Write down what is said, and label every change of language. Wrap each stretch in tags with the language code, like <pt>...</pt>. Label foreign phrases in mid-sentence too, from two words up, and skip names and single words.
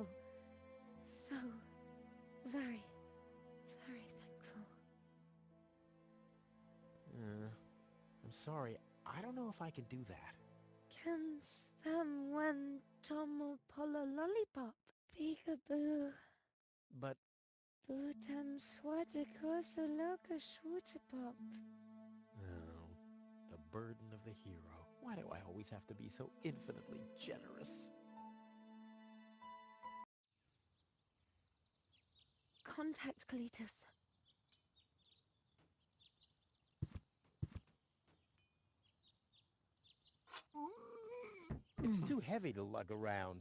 <en>So very, very thankful. I'm sorry. I don't know if I can do that. Can spam when tomo polo lollipop. Peekaboo. But... Bootam swajikoso loka shwootapop. Oh, the burden of the hero. Why do I always have to be so infinitely generous? Contact Cletus. It's too heavy to lug around.</en>